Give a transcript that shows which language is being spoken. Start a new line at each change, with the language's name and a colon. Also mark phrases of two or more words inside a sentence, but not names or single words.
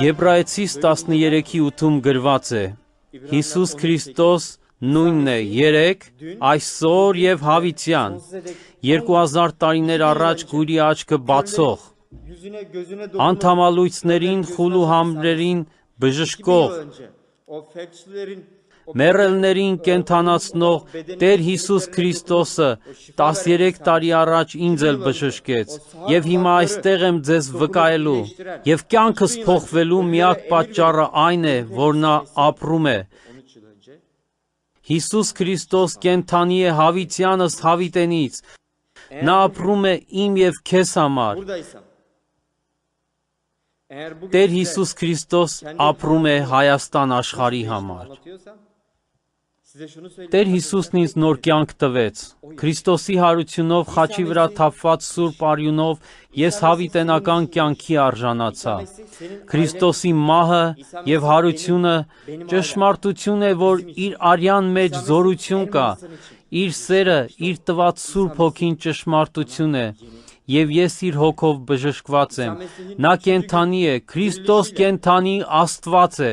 Armenian: Եբրայեցիս 13:8-ում գրված է. Հիսուս Քրիստոս նույնն է երեք, այսօր եւ հավիտյան, 2000 տարիներ առաջ գույրի աչքը բացող,
Turkish: yüzüne gözüne
Armenian: անդամալույցներին, խուլուհամրերին բժշկող,
Turkish: önce o felçlilerin
Armenian: Մեռելներին կենթանացնող Տեր Հիսուս Քրիստոսը 13 տարի առաջ ինձ էլ բժշկեց, եւ հիմա այստեղ եմ ձեզ վկայելու, եւ կյանքս փոխվելու միակ պատճառը այն է, որ նա ապրում է։
Turkish: 13 yıl önce
Armenian: Հիսուս Քրիստոս կենթանի է հավիտյանս հավիտենից, նա ապրում է իմ եւ քեզ համար։
Turkish: buradaysam, eğer bugün
Armenian: Տեր
Turkish: size
Armenian: Հիսուս Քրիստոս ապրում է Հայաստան աշխարհի համար։
Turkish: anlatıyorsam, size şunu söyleyeyim.
Armenian: Տեր Հիսուսն ինձ նոր կյանք տվեց։ Քրիստոսի հարությունով խաչի վրա թափված սուրբ արյունով ես հավիտենական կյանքի արժանացա։ Քրիստոսի մահը եւ հարությունը ճշմարտություն է, որ իր արյան մեջ զորություն կա, իր սերը, իր տված Սուրբ Հոգին ճշմարտություն է, եւ ես իր հոգով բժշկված եմ։ Նա կենթանի է, Քրիստոս կենթանի Աստված է։